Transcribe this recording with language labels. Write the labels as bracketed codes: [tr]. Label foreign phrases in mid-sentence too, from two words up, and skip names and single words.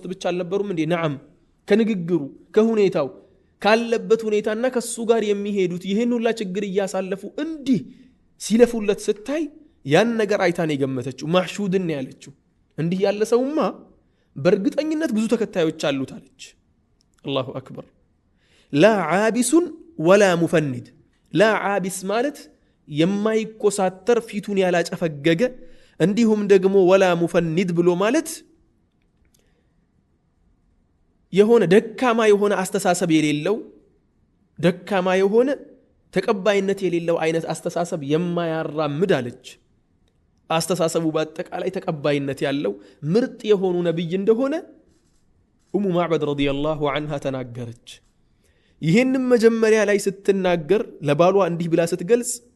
[am] ብቻ አልነበሩም እንዴ ነዓም ከንግግሩ ከሁኔታው ካለበት ሁኔታና ከሱ ጋር የሚሄዱት ይሄን ሁላ ችግር ያሳለፉ እንዲህ ሲለፉለት ስታይ ያን ነገር አይታን የገመተችው محشودን ያለችው እንዲህ ያለ ሰውማ በርግጠኝነት ብዙ ተከታዮች አሉት አለች [ar] الله أكبر لا عابس ولا مفند [am] لا عابس ማለት የማይቆሳተር ፊቱን ያላጨፈገገ እንዲሁም ደግሞ [ar] ولا مفند [am] ብሎ ማለት የሆነ ደካማ የሆነ አስተሳሰብ የሌለው ደካማ የሆነ ተቀባይነት የሌለው አይነት አስተሳሰብ የማያራምድ አለች አስተሳሰቡ በአጠቃላይ ተቀባይነት ያለው ምርጥ የሆኑ ነብይ እንደሆነ ኡሙ ማዕበድ ረዲየላሁ ዐንሃ ተናገረች። ይህንም መጀመሪያ ላይ ስትናገር ለባሏ እንዲህ ብላ ስትገልጽ